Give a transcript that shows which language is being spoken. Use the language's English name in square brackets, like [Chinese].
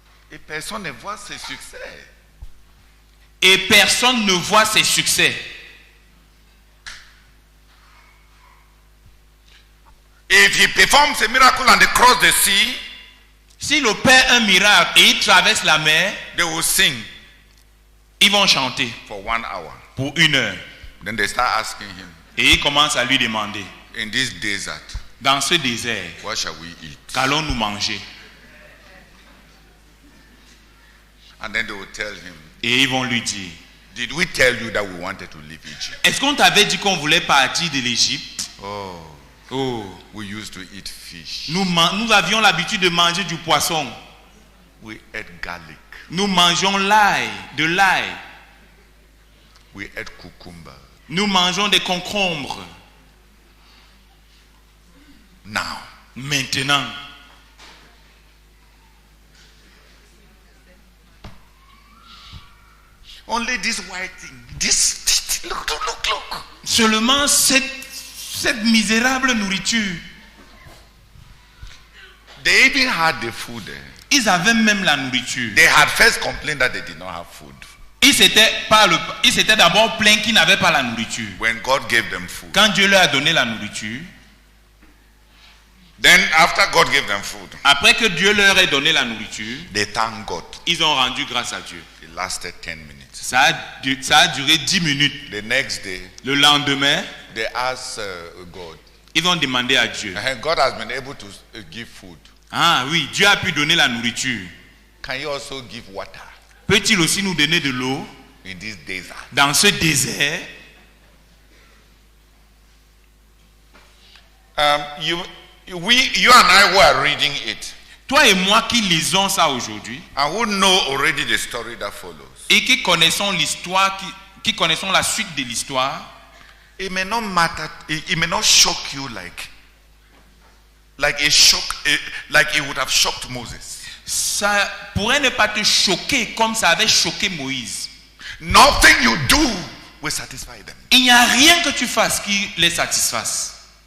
[French] Et personne ne voit ses succès. Et personne ne voit ses succès. [English] If he performs a miracle and they cross the sea, [French] s'il opère un miracle et il traverse la mer, [English] they will sing. [French] Ils vont chanter [English] for 1 hour. [French] Pour 1 heure. [English] Then they start asking him. [French] Et ils commencent à lui demander. [English] In this desert. [French] Dans ce désert. [English] What shall we eat? [French] Qu'allons-nous manger? [English] And then they will tell him. [French] Et ils vont lui dire. [English] Did we tell you that we wanted to leave Egypt? [French] Est-ce qu'on t'avait dit qu'on voulait partir de l'Égypte? [English] Oh, we used to eat fish. [French] Nous avions l'habitude de manger du poisson. [English] We ate garlic. [French] Nous mangeons l'ail, de l'ail. [English] We ate cucumber. [French] Nous mangeons des concombres. [English] Now. [French] Maintenant. [English] Only this white thing. This look. [French] Seulement cette misérable nourriture. [English] They even had the food there. [French] Ils avaient même la nourriture. [English] They had first complained that they did not have food. [French] Ils s'étaient d'abord plaints qu'ils n'avaient pas la nourriture. [English] When God gave them food. [French] Quand Dieu leur a donné la nourriture. [English] Then after God gave them food. [French] Après que Dieu leur ait donné la nourriture. [English] They thanked God. [French] Ils ont rendu grâce à Dieu. [English] It lasted 10 minutes. [French] Ça a duré 10 minutes. [English] The next day. [French] Le lendemain. [English] They asked God. [French] Ils ont demandé à Dieu. [English] God has been able to give food. [French] Ah oui, Dieu a pu donner la nourriture. [English] Can you also give water? [French] peut-il aussi nous donner de l'eau [English] in this desert? [French] dans ce désert? [English] You and I who are reading it, [French] Toi et moi qui lisons ça aujourd'hui [English] and who know already the story that follows, [French] et qui connaissons l'histoire, qui connaissons la suite de l'histoire, [English] it may not matter, it may not shock you like it would have shocked Moses. [French] ça pourrait ne pas te choquer comme ça avait choqué Moïse. [English] Nothing you do will satisfy them. [French] Il n'y a rien que tu fasses qui les satisfasse.